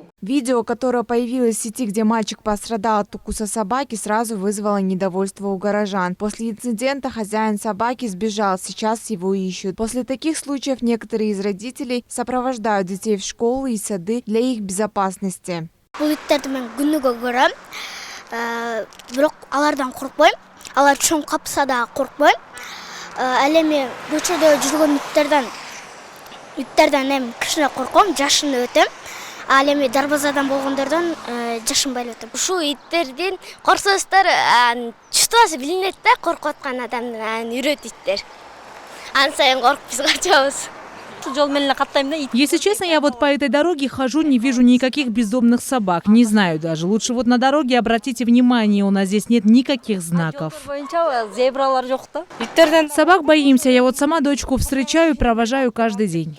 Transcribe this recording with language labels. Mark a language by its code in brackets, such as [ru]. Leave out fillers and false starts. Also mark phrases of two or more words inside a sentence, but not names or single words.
[ru] Видео, которое появилось в сети, где мальчик пострадал от укуса собаки, сразу вызвало недовольство у горожан. После инцидента хозяин собаки сбежал, сейчас его ищут. После таких случаев некоторые из родителей сопровождают детей в школы и сады для их безопасности. [ky] Бирок алардан коркпойм. Алар чоң капса да коркпойм. Ал эми көчөдө жүргөн иттерден эми кичине корком, жашын өтөм. Ал эми дарбазадан болгондордон жашынбай өтөм. Ушул иттердин корсоостор чутасы билинет да, коркуп аткан адамдын үрөт иттер. Ан сайын коркуп биз качабыз. [ru] Если честно, я вот по этой дороге хожу, не вижу никаких бездомных собак. Не знаю даже. Лучше вот на дороге обратите внимание, у нас здесь нет никаких знаков. Собак боимся. Я вот сама дочку встречаю и провожаю каждый день.